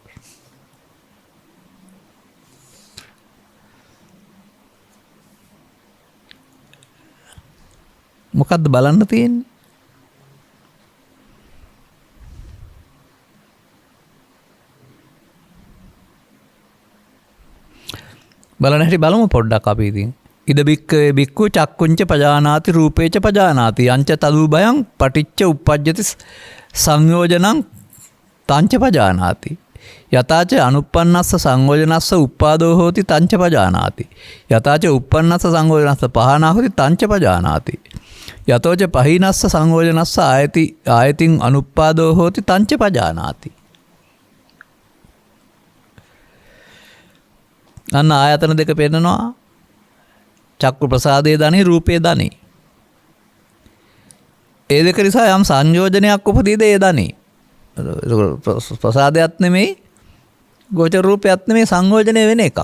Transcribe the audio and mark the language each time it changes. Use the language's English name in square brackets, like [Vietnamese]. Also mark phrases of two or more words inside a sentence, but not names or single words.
[Sinhala] මොකද්ද බලන්න තියෙන්නේ? බලන හැටි බලමු පොඩ්ඩක් අපි ඉතින්. [Pali] ඉද බික්කවේ බික්කු චක්කුංච පජානාති රූපේච පජානාති අංච තදු බයං පටිච්ච උප්පජ්ජති සංයෝජනං තංච පජානාති. යතාච අනුප්පන්නස්ස සංයෝජනස්ස උප්පාදෝ හෝති තංච පජානාති. යතාච උප්පන්නස්ස සංයෝජනස්ස පහනා හෝති තංච පජානාති. යතෝච පහිනස්ස සංයෝජනස්ස ආයතින් අනුප්පාදෝ හෝති තංච පජානාති. [Sinhala] අන්න ආයතන දෙක පෙන්නනවා. චක්කු ප්‍රසාදයේ ධනෙ රූපයේ ධනෙ. ඒ දෙක නිසා යම් සංයෝජනයක් උපදීද ඒ ධනෙ. ප්‍රසාදයක් නෙමෙයි ගෝචර රූපයක් නෙමෙයි සංයෝජනය වෙන එකක්.